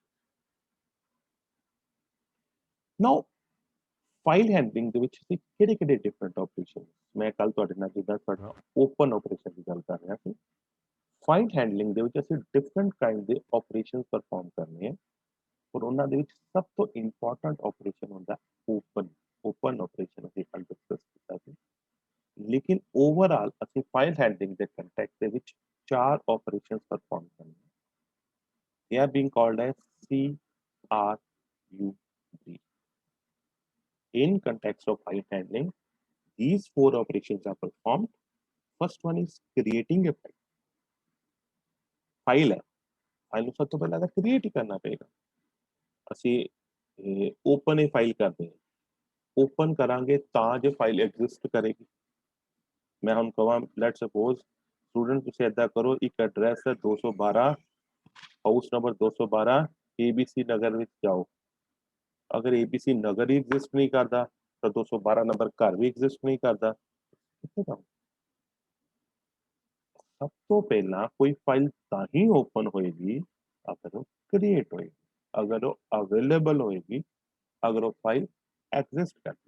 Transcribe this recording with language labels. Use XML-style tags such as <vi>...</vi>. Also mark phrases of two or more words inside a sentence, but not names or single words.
<en>now file handling</en> <pa>ਦੇ ਵਿੱਚ ਅਸੀਂ ਕਿਹੜੇ</pa> <en>different operation,</en> <pa>ਮੈਂ ਕੱਲ ਤੁਹਾਡੇ ਨਾਲ ਜਿੱਦਾਂ ਤੁਹਾਡਾ</pa> <en>open operation</en> <pa>ਦੀ ਗੱਲ ਕਰ ਰਿਹਾ ਸੀ,</pa> <en>file handling</en> <pa>ਦੇ ਵਿੱਚ ਅਸੀਂ</pa> <en>different kind</en> <pa>ਦੇ</pa> <en>operation perform</en> <pa>ਕਰਨੇ ਆ। ਔਰ ਉਹਨਾਂ ਦੇ ਵਿੱਚ ਸਭ ਤੋਂ</pa> <en>important operation</en> <pa>ਹੁੰਦਾ</pa> <en>open operation</en> <pa>ਅਸੀਂ ਕੱਲ ਡਿਸਕਸ ਕੀਤਾ ਸੀ। ਲੇਕਿਨ ਓਵਰਆਲ ਅਸੀਂ</pa> <en>file handling</en> <pa>ਦੇ ਕੰਟੈਕਟ ਦੇ ਵਿੱਚ 4</pa> <en>operations perform</en> <pa>ਕਰਨੇ।</pa> <en>They are being called as CRUD. In context of file handling, these 4 operations are performed. First one is creating a file.</en> <pa>File है, file ਨੂੰ ਸਭ ਤੋਂ ਪਹਿਲਾਂ ਤਾਂ create ਹੀ ਕਰਨਾ ਪਏਗਾ। ਅਸੀਂ</pa> <en>open a file</en> <pa>ਕਰਦੇ ਹਾਂ, open ਕਰਾਂਗੇ ਤਾਂ ਜੇ file exist ਕਰੇਗੀ। ਮੈਂ ਹੁਣ ਕਹਾਂ</pa> <en>let's suppose student</en> <pa>ਤੁਸੀਂ ਏਦਾਂ ਕਰੋ, ਇੱਕ ਐਡਰੈਸ ਹੈ 212</pa> <en>house number</en> <pa>212 ABC ਨਗਰ ਵਿੱਚ ਜਾਓ। ਅਗਰ ABC ਨਗਰ ਹੀ ਐਗਜ਼ਿਸਟ ਨਹੀਂ ਕਰਦਾ ਤਾਂ 212 ਨੰਬਰ ਘਰ ਵੀ ਐਗਜ਼ਿਸਟ ਨਹੀਂ ਕਰਦਾ, ਕਿੱਥੇ ਜਾਓ? ਸਭ ਤੋਂ ਪਹਿਲਾਂ ਕੋਈ ਫਾਈਲ ਤਾਂ ਹੀ ਓਪਨ ਹੋਏਗੀ ਅਗਰ ਉਹ ਕ੍ਰੀਏਟ ਹੋਏਗੀ, ਅਗਰ ਉਹ ਅਵੇਲੇਬਲ ਹੋਏਗੀ, ਅਗਰ ਉਹ ਫਾਈਲ ਐਗਜ਼ਿਸਟ ਕਰਦੀ।</pa>